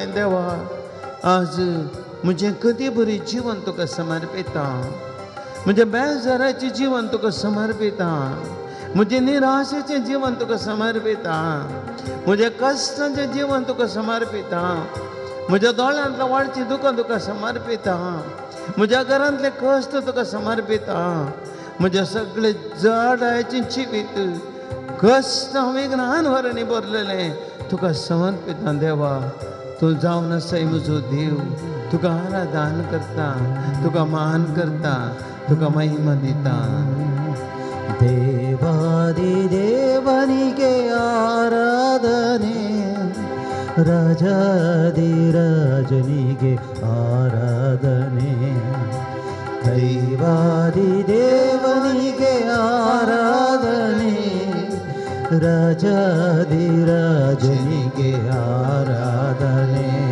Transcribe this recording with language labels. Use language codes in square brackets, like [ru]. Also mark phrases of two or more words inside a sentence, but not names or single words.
[kok] देवा आज म्हणजे कधी बरी जीवन तुका समर्पिता, म्हणजे बेजाराचे जीवन तुका समर्पिता, म्हणजे निराशेचे जीवन तुका समर्पिता, म्हणजे कष्टाचे जीवन तुका समर्पिता, म्हज्या दोळ्यांतल्या वाडची दुकां तुका समर्पिता, म्हज्या घरांतले कश्ट तुका समर्पिता, म्हज्या सगळे जडायचे जिवीत कश्टां विघ्नान वरणी भरलेले तुका समर्पिता. देवा तूं जावन आसाय म्हजो देव, तुका आराधन करता, तुका मान करता, तुका महिमा दिता. [kn] ದೇವಾದಿ ದೇವನಿಗೆ ಆರಾಧನೆ, ರಾಜಾದಿ ರಾಜನಿಗೆ ಆರಾಧನೆ, ದೈವಾದಿ ದೇವನಿಗೆ ಆರಾಧನೆ, ರಾಜಾದಿ ರಾಜನಿಗೆ ಆರಾಧನೆ.